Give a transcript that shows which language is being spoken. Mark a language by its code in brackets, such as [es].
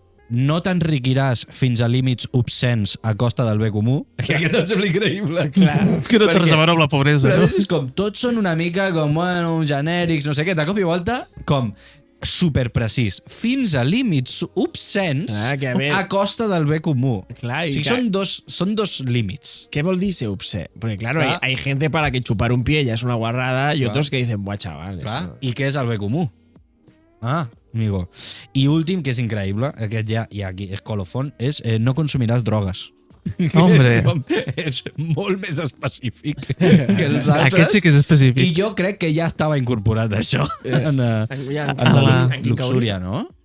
[ca] No t'enriquiràs fins a límits obscens a costa del bé comú. Que aquest em sembla increïble. Clar. És que no té res a veure amb la pobresa, però no? és com, tots són una mica com, bueno, genèrics, no sé què, de cop i volta, com superprecís, fins a límits obscens a costa del bé comú. Clar, o sigui, són dos límits. ¿Qué vol dir ser obsé? [es] Porque claro, hay gente para que chupar un pie ya es una guarrada y otros que dicen, buah, chaval. [ca] Clar. I què és el bé comú? Amigo. I últim, que és increïble, aquest ja, i aquí és colofon, és no consumiràs drogues. [es] Hombre. [ca] És molt més específic que els altres. Aquest sí que és específic. I jo crec que ja estava incorporat això en la luxúria, no?